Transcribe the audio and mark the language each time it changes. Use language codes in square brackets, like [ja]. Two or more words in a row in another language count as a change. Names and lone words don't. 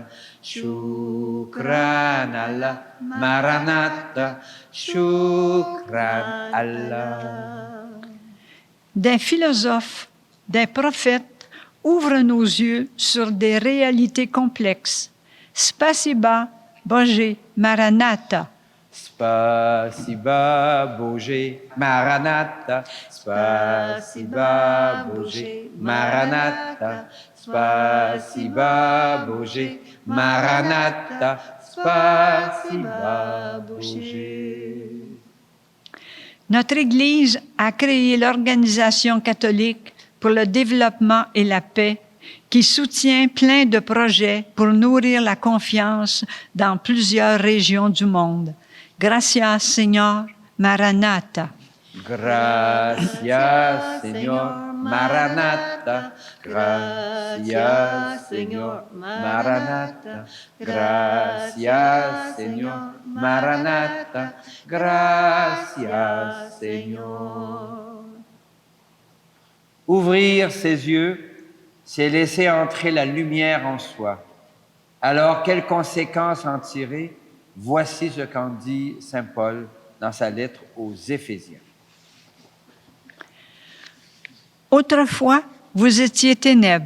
[ar] شكرا الله, Maranatha. شكرا الله. [fr] Des philosophes, des prophètes ouvrent nos yeux sur des réalités complexes. [ru] Спасибо, Боже, Maranatha. Спасибо Боже, Maranatha. Спасибо Боже, Maranatha. Спасибо Боже, Maranatha. Спасибо Боже. [fr] Notre Église a créé l'Organisation catholique pour le développement et la paix qui soutient plein de projets pour nourrir la confiance dans plusieurs régions du monde. [es] Gracias, Señor, Maranatha. Gracias, Señor, Maranatha. Gracias, Señor, Maranatha. Gracias, Señor, Maranatha. Gracias, Señor. [fr] Ouvrir ses yeux, c'est laisser entrer la lumière en soi. Alors, quelles conséquences en tirer? Voici ce qu'en dit saint Paul dans sa lettre aux Éphésiens. Autrefois, vous étiez ténèbres.